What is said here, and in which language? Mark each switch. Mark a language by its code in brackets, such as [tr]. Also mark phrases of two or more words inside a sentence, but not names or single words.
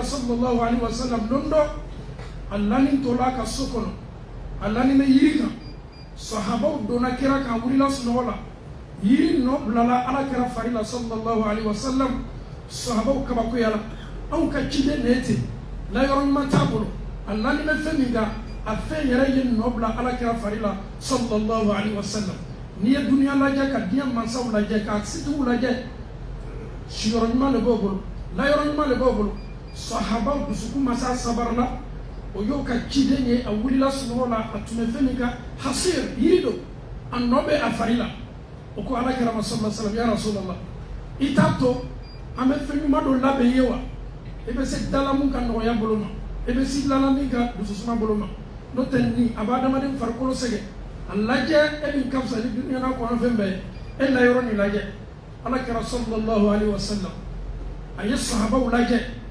[ar] صلى الله عليه وسلم [bm] don dɔ a lani tola a ka so kɔnɔ a lani bɛ yiri kan sahabaw donna kira kan wulila sunɔgɔ la yiri nɔ bilala alakira fari la [ar] صلى الله عليه وسلم [bm] sahabaw kabakoya la anw ka ciden de ye ten layɔrɔ ɲuman t'a bolo a lani bɛ fɛn min kan a fɛn yɛrɛ ye nɔ bila alakira fari la [ar] صلى الله عليه وسلم [bm] n'i ye duniya lajɛ ka diɲɛ mansaw lajɛ ka sitigiw lajɛ siyɔrɔ ɲuman de b'o bolo layɔrɔ ɲuman de b'o bolo sahabaw dusukun ma s'a sabara la o y'o ka ciden ye a wulila sunɔgɔ la a tun bɛ fɛn min kan hasir yiri don a nɔ bɛ a fari la o ko alakira ma [ar] صلى الله عليه وسلم يا رسول الله [bm] i t'a to an bɛ fɛn ɲuman dɔ labɛn ye wa i bɛ se dala mun ka nɔgɔya bolo ma i bɛ se dilala min ka dususuma bolo ma n'o tɛ nin a bɛ adamaden farikolo sɛgɛn a lajɛ e min ka fisa ni duniya n'a kɔnɔ fɛn bɛɛ ye e layɔrɔ nin lajɛ alakira [ar] صلى الله عليه وسلم [bm] a ye sahabaw lajɛ